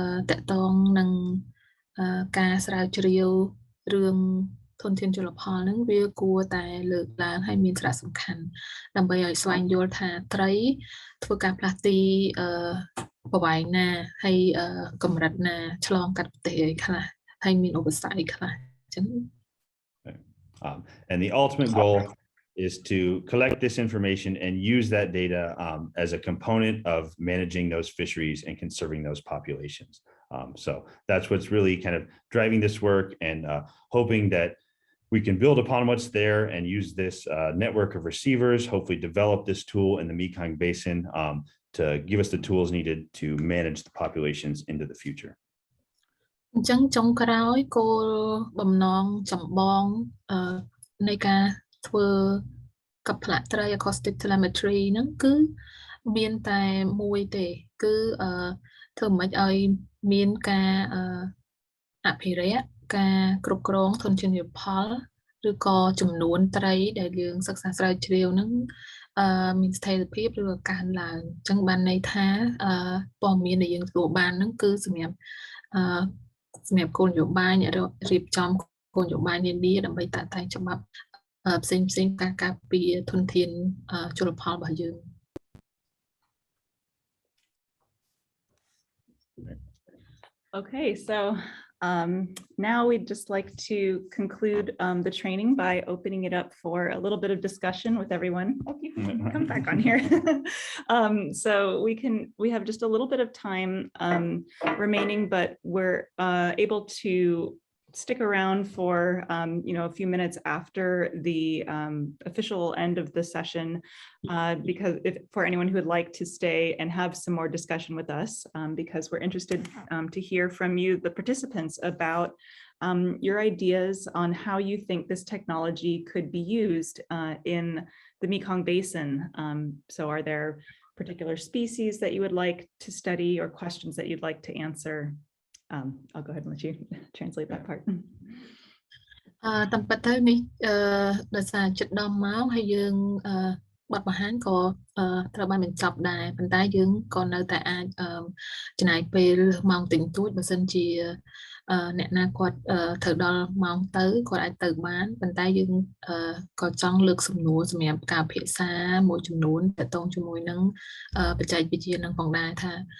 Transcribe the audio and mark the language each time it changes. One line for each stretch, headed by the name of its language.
Khmer: តកតងនឹងការស្រាវជ្រាវរឿងធនធានជលផលហ្នឹងវាគួរតែលើកឡើងហើយមានសារៈសំខាន់ដើម្បីឲ្យស្វែងយល់ថាត្រីធ្វើការផ្លាស់ទីប្រវែងណាហើយកម្រិតណាឆ្លងកាត់ប្រទេសអីខ្លះហើយមានឧបសគ្គអីខ្លះ
English: And the ultimate goal is to collect this information and use that data as a component of managing those fisheries and conserving those populations. So that's what's really kind of driving this work, and hoping that we can build upon what's there and use this network of receivers, hopefully develop this tool in the Mekong Basin to give us the tools needed to manage the populations into the future.
Khmer: អញ្ចឹងចុងក្រោយគោលបំណងចម្បងនៃការធ្វើកាផ្លាក់ត្រី Acoustic Telemetry ហ្នឹងគឺមានតែមួយទេគឺធ្វើមិនឲ្យមានការអភិរក្សការគ្រប់គ្រងធនធានជលផលឬក៏ចំនួនត្រីដែលយើងសិក្សាស្រាវជ្រាវហ្នឹងមានស្ថិរភាពឬក៏កើនឡើងអញ្ចឹងបានន័យថាព័ត៌មានដែលយើងទទួលបានហ្នឹងគឺសម្រាប់គោលនយោបាយអ្នករៀបចំគោលនយោបាយនានាដើម្បីតាក់តែងច្បាប់ផ្សេងការការពារធនធានជលផលរបស់យើង
English: Okay, so now we'd just like to conclude the training by opening it up for a little bit of discussion with everyone. Oh, you can come back on here. So we have just a little bit of time remaining, but we're able to stick around for a few minutes after the official end of the session, because for anyone who would like to stay and have some more discussion with us, because we're interested to hear from you, the participants, about your ideas on how you think this technology could be used in the Mekong Basin. So are there particular species that you would like to study or questions that you'd like to answer? I'll go ahead and let you translate that part.
Khmer: តាមពិតទៅនេះដោយសារចិត្តដល់ម៉ោងហើយយើងបទបង្ហាញក៏ត្រូវបានបញ្ចប់ដែរប៉ុន្តែយើងក៏នៅតែអាចចំណាយពេលម៉ោងតិចតួចបើសិនជាអ្នកណាគាត់ត្រូវដល់ម៉ោងទៅគាត់អាចទៅបានប៉ុន្តែយើងក៏ចង់លើកសំណួរសម្រាប់ការពិភាក្សាមួយចំនួនទាក់ទងជាមួយនឹងបច្ចេកវិទ្យានឹងផងដែរថា